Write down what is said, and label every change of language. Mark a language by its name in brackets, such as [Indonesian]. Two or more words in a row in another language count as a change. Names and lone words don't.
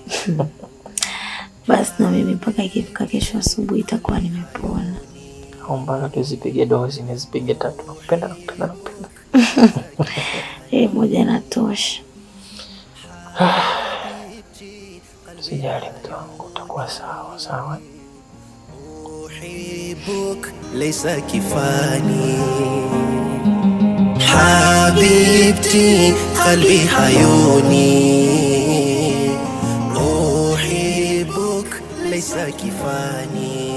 [Swahili] Basi na mimi mpaka ikifika kesho asubuhi itakuwa nimepona. Au mpaka tuzipige dozi, nizipige 3. Nakupenda. Moja inatosha. Sijali mke wangu, utakuwa sawa sawa. [Arabic] أحبك ليس كفاني حبيبتي قلبي حيوني أحبك ليس كفاني